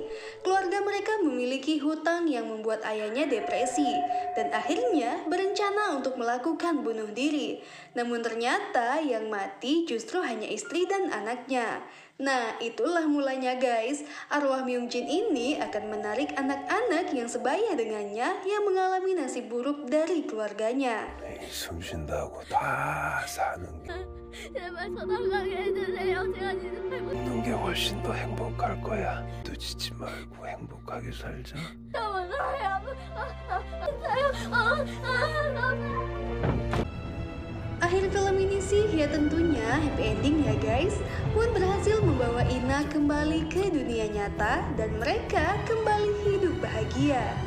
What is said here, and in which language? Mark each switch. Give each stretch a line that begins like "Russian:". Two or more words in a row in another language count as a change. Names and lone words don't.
Indonesian: Keluarga mereka memiliki hutang yang membuat ayahnya depresi, dan akhirnya berencana untuk melakukan bunuh diri. Namun ternyata yang mati justru hanya istri dan anaknya. Nah, itulah mulanya guys. Arwah Myung-jin ini akan menarik anak-anak yang sebaya dengannya yang mengalami nasib buruk dari keluarganya.
Korean: 숨 쉰다고 다 사는 게 제발 전화가게 해주세요. 제가 진짜 잘못. 웃는 게 훨씬 더 행복할 거야. 누치지 말고 행복하게 살자.
Indonesian: Akhir film ini sih ya tentunya
English: happy ending
Indonesian: ya guys. Won berhasil membawa Ina kembali ke dunia nyata dan mereka kembali hidup bahagia.